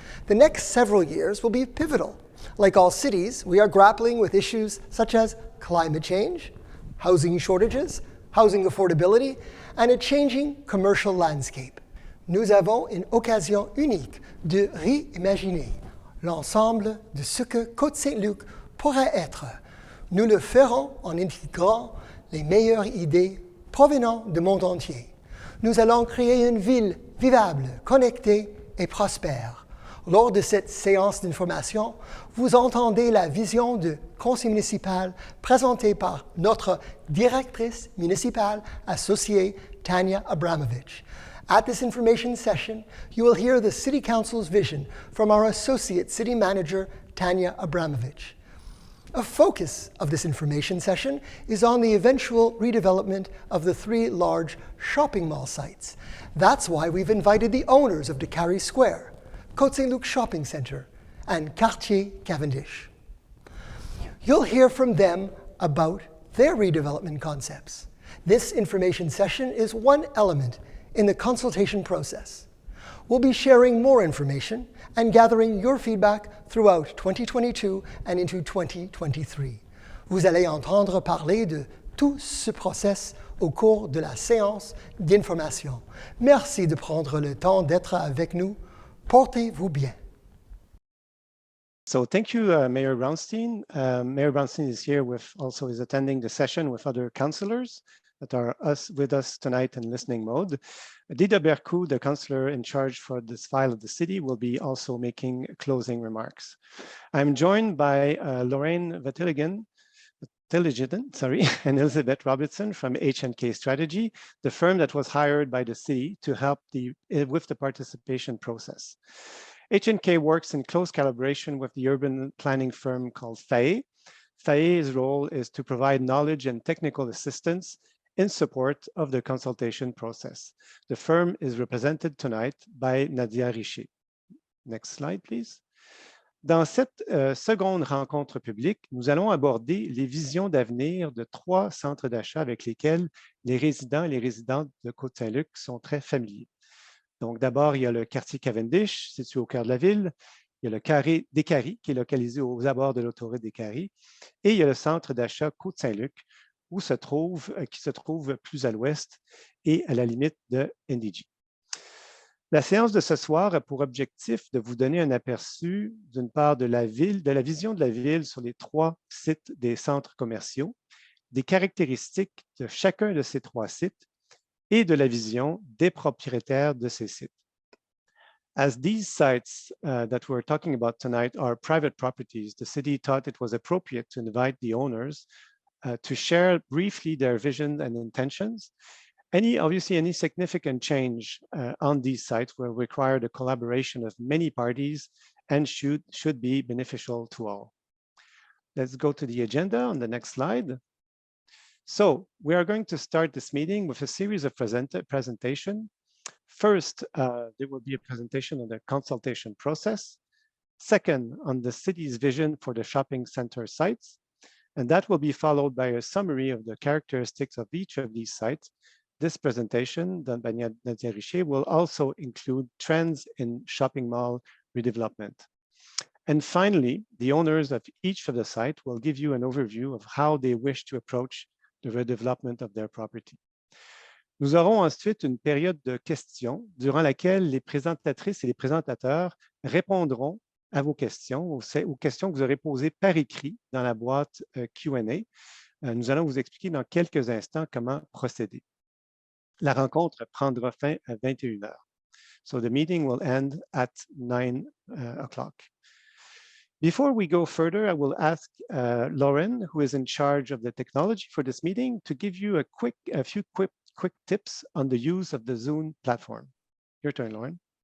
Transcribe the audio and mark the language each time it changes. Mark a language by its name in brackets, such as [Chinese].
[English] The next several years will be pivotal. Like all cities, we are grappling with issues such as climate change, housing shortages, housing affordability, and a changing commercial landscape. [French] Nous avons une occasion unique de réimaginer l'ensemble de ce que Côte Saint-Luc pourrait être. Nous le ferons en intégrant les meilleures idées provenant du monde entier. Nous allons créer une ville vivable, connectée et prospère. Lors de cette séance d'information, vous entendez la vision du conseil municipal présentée par notre directrice municipale associée, Tanya Abramovich. [English] At this information session, you will hear the City Council's vision from our Associate City Manager, Tanya Abramovich. A focus of this information session is on the eventual redevelopment of the 3 large shopping mall sites. That's why we've invited the owners of Décarie Square, Côte Saint-Luc Shopping Centre, and Quartier Cavendish. You'll hear from them about their redevelopment concepts. This information session is one element in the consultation process. We'll be sharing more information and gathering your feedback throughout 2022 and into 2023. [French] Vous allez entendre parler de tout ce process au cours de la séance d'information. Merci de prendre le temps d'être avec nous. Portez-vous bien. [English] So thank you, Mayor Brownstein. Mayor Brownstein is here also is attending the session with other councillors that are with us tonight in listening mode. Dida Berku, the councillor in charge for this file of the city, will be also making closing remarks. I'm joined by Lorraine Vatiligan, and Elizabeth Robertson from H&K Strategy, the firm that was hired by the city to help with the participation process. H&K works in close collaboration with the urban planning firm called FAE. FAE's role is to provide knowledge and technical assistance in support of the consultation process. The firm is represented tonight by Nadia Richer. Next slide, please. [French] Dans cette seconde rencontre publique, nous allons aborder les visions d'avenir de 3 centres d'achat avec lesquels les résidents et les résidentes de Côte Saint-Luc sont très familiers. Donc d'abord, il y a le quartier Cavendish, situé au cœur de la ville. Il y a le carré Décarie, qui est localisé aux abords de l'autoroute Décarie. Et il y a le centre d'achat Côte Saint-Luc, qui se trouve plus à l'ouest et à la limite de NDG. La séance de ce soir a pour objectif de vous donner un aperçu, d'une part, de la vision de la ville sur les 3 sites des centres commerciaux, des caractéristiques de chacun de ces 3 sites et de la vision des propriétaires de ces sites. [English] As these sites that we're talking about tonight are private properties, the city thought it was appropriate to invite the owners to share briefly their vision and intentions. Obviously, any significant change on these sites will require the collaboration of many parties and should be beneficial to all. Let's go to the agenda on the next slide. So we are going to start this meeting with a series of presentation. First, there will be a presentation on the consultation process. Second, on the city's vision for the shopping center sites. And that will be followed by a summary of the characteristics of each of these sites. This presentation done by Nadia Richer will also include trends in shopping mall redevelopment. And finally, the owners of each of the site will give you an overview of how they wish to approach the redevelopment of their property. [French] Nous aurons ensuite une période de questions durant laquelle les présentatrices et les présentateurs répondront à vos questions, aux questions que vous aurez posées par écrit dans la boîte Q&A. Nous allons vous expliquer dans quelques instants comment procéder. La rencontre prendra fin à 21 h. [English] So the meeting will end at 9 o'clock. Before we go further, I will ask Lauren, who is in charge of the technology for this meeting, to give you a few quick tips on the use of the Zoom platform. Your turn, Lauren.